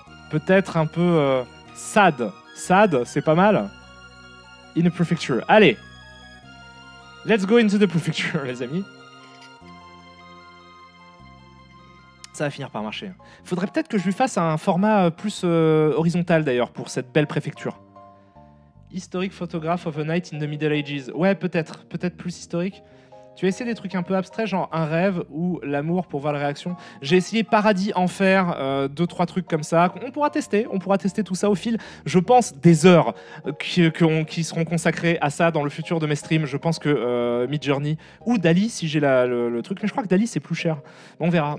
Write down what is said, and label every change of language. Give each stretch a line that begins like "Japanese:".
French: Peut-être un peu sad. Sad, c'est pas mal.
English: In a prefecture.
French: Allez.
English: Let's go into the prefecture,
French: les amis. Ça va finir par marcher. Faudrait peut-être que je lui fasse un format plus horizontal, d'ailleurs, pour cette belle préfecture.
English: Historic photograph of a night in the Middle Ages.
French: Ouais, peut-être. Peut-être plus historique. Tu as essayé des trucs un peu abstraits, genre un rêve ou l'amour pour voir la réaction. J'ai essayé Paradis Enfer, 2-3 trucs comme ça. On pourra tester tout ça au fil. Je pense des heures qui seront consacrées à ça dans le futur de mes streams. Je pense que Midjourney ou Dali, si j'ai le truc. Mais je crois que Dali, c'est plus cher. On verra.